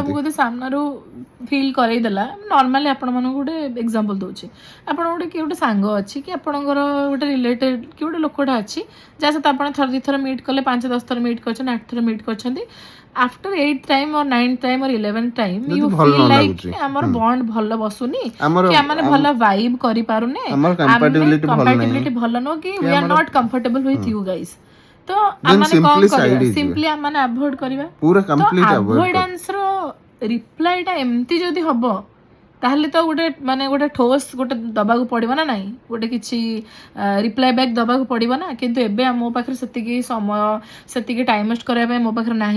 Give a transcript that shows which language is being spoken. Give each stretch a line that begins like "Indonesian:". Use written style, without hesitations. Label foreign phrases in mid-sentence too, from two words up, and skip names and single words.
Odia: ତମକୁ ଯଦି ସାମ୍ନାରୁ ଫିଲ୍ କରେଇଦେଲା, ନର୍ମାଲି ଆପଣ ମାନଙ୍କୁ ଗୋଟେ ଏକ୍ସାମ୍ପଲ ଦଉଛି, ଆପଣ ଗୋଟେ କିଏ ଗୋଟେ ସାଙ୍ଗ ଅଛି କି ଆପଣଙ୍କର ଗୋଟେ ରିଲେଟେଡ କି ଗୋଟେ ଲୋକଟା ଅଛି ଯାହା ସହିତ ଆପଣ ଥରେ 2 ଥର ମିଟ୍ କଲେ, 5-10 ଥର ମିଟ୍ କରିଛନ୍ତି, 8 ଥର ମିଟ୍ କରିଛନ୍ତି,
English: after 8th time or 9th time or 11th time you feel like
Odia: ଆମର ବଣ୍ଡ ଭଲ ବସୁନି, କି ଆମେ ଭଲ ଭାଇବ୍ କରିପାରୁନେ, କମ୍ପାଟିବିଲିଟି ଭଲ ନୁହଁ, କି
English: we are not comfortable with you guys.
Odia: तो ଆମମାନେ କଣ କରିବା, ସିମ୍ପଲି ଆମମାନେ ଆଭଏଡ୍ କରିବା। ପୁରା କମ୍ପ୍ଲିଟ୍ ଆଭଏଡାନ୍ସ ର ରିପ୍ଲାଇଟା ଏମିତି ଯଦି ହବ ତାହେଲେ ତ ଗୋଟେ ଠୋସ୍ ଗୋଟେ ଦବାକୁ ପଡିବ ନା, ନାହିଁ ଗୋଟେ କିଛି
English: reply back
Odia: ଦବାକୁ ପଡିବ ନା। କିନ୍ତୁ ଏବେ ମୋ ପାଖରେ ସେତିକି ସମୟ, ସେତିକି
English: time waste
Odia: କରିବା ପାଇଁ ମୋ ପାଖରେ ନାହିଁ।